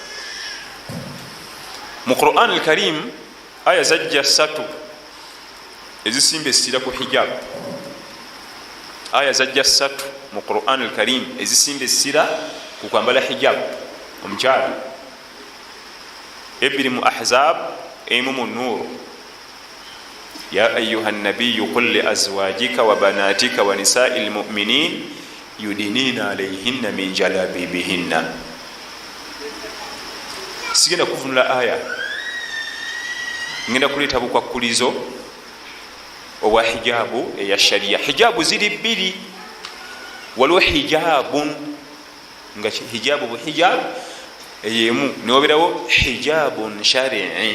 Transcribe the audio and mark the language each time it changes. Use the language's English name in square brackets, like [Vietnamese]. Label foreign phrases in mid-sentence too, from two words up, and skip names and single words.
[Ganda] Mu Quran al-Karim aya zajja 3 ezisimba essira ku hijab. Aya zajja 3 mu Quran al-Karim ezisimba essira ku kwambala hijab omukyala. Ebiri mu Ahzab, emu mu Nur. [Arabic] يا أيها النبي قل لأزواجك وبناتك ونساء المؤمنين يدنين عليهن من جلابيبهن. [Ganda] Sigenda kuvunula aya, ngenda kuleeta bukwakulizo obwa hijabu eya sharia. Hijabu ziri bbiri, waliwo hijabun nga hijabu bu hijab eyemu, newabirawo [Arabic] حجاب شرعي.